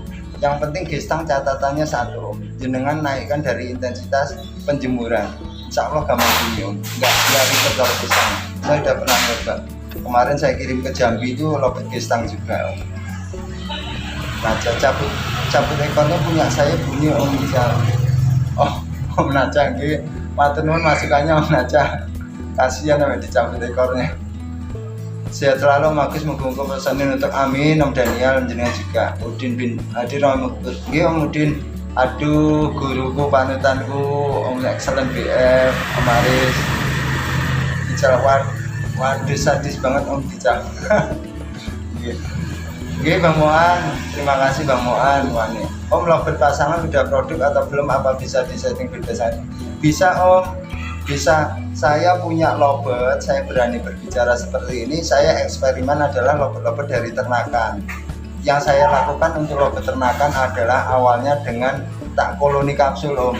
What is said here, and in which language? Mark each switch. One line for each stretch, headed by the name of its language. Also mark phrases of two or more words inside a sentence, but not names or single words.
Indonesian: Yang penting gestang catatannya satu, jenengan naikkan dari intensitas penjemuran.
Arabic: إن شاء الله
Indonesian: gampang bunyi Om, nggak ribet kalau gestang. Saya udah pernah coba. Kemarin saya kirim ke Jambi itu lovebird gestang juga Om. Nah cabut ekornya punya saya bunyi Om misal. Oh Om Naca nggih,
Javanese: matur nuwun
Indonesian: masukannya Om Naca. Kasihan sampai dicabut ekornya. Sehat selalu Om Agus, muga-muga pesanin untuk amin. Om Daniel jenengan juga. Udin bin hadir Om nggih Om Udin. Aduh guruku panutanku Om Excellent BF, Om Aris. Dijalwar. Waduh sadis banget Om Dicak. Nggih Bang Moan, terima kasih Bang Moan. Om lovebird pasangan udah produk atau belum, apa bisa disetting beda saya? Bisa Om, bisa. Saya punya lovebird, saya berani berbicara seperti ini. Saya eksperimen adalah lovebird dari ternakan. Yang saya lakukan untuk lovebird ternakan adalah awalnya dengan tak koloni kapsul Om.